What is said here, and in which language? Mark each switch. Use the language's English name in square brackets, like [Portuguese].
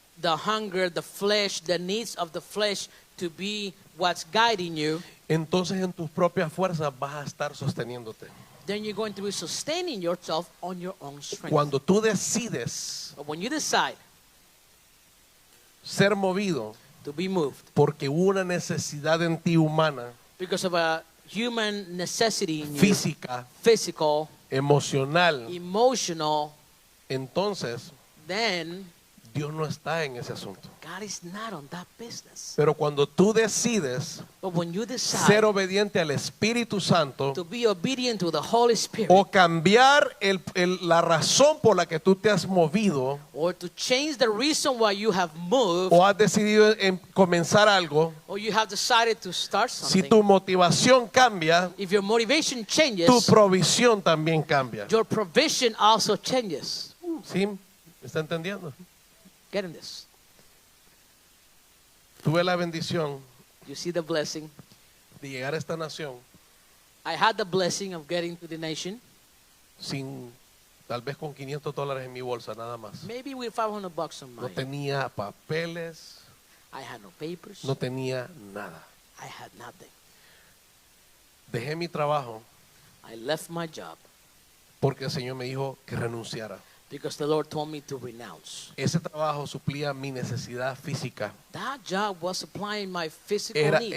[English] the hunger, the flesh, the needs of the flesh to be what's guiding you, [Spanish] entonces en tus propias fuerzas vas a estar sosteniéndote. [English] then you're going to be sustaining yourself on your own strength. [Spanish] Cuando tú decides [English] But when you decide [Spanish] ser movido [English] to be moved [Spanish] porque hubo una necesidad en ti humana, [English] because of a human necessity in you, [Spanish] física, [English] physical, [Spanish] emocional, [English] emotional, [Spanish] entonces [English] then [Spanish] Dios no está en ese asunto. [English] God is not on that business. [Spanish] Pero cuando tú decides [English] But when you decide [Spanish] ser obediente al Espíritu Santo [English] to be obedient to the Holy Spirit, [Spanish] o cambiar la razón por la que tú te has movido [English] or to change the reason why you have moved, [Spanish] o has decidido comenzar algo, [English] or you have decided to start [Spanish] si [English] something, [Spanish] tu motivación cambia, [English] if your motivation changes, [Spanish] tu provisión también cambia. [English] your provision also changes. [Spanish] ¿Sí? ¿Me está entendiendo? [English] Getting this? [Spanish] Tuve la bendición [English] You see the blessing. [Spanish] de llegar a esta nación [English] I had the blessing of getting to the nation, [Spanish] sin, tal vez con $500 en mi bolsa nada más. [English] maybe with $500 on [Spanish] No [English] mine. [Spanish] tenía papeles, [English] I had no papers. [Spanish] no tenía nada. [English] I had nothing. [Spanish] Dejé mi trabajo [English] I left my job [Spanish] porque el Señor me dijo que renunciara. [English] because the Lord told me to renounce. [Spanish] Ese trabajo suplía mi necesidad física. [English] That job was supplying my physical needs.